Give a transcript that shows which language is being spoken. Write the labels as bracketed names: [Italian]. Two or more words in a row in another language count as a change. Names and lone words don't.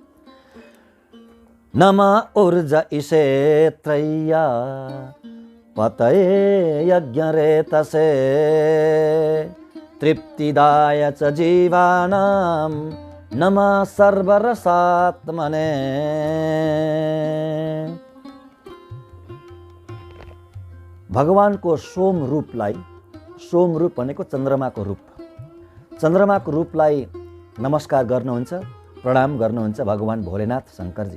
[Sanskrit] नमः ऊर्जा ईशे त्रय्या पतये यज्ञ रेतसे, तृप्तिदाय च जीवानां नमः सर्वरसात्मने। [Nepali] भगवानको सोम रूपलाई, सोम रूप भनेको चन्द्रमाको रूप, चन्द्रमाको रूपलाई नमस्कार गर्नुहुन्छ, प्रणाम गर्नुहुन्छ भगवान भोलेनाथ शङ्करजी।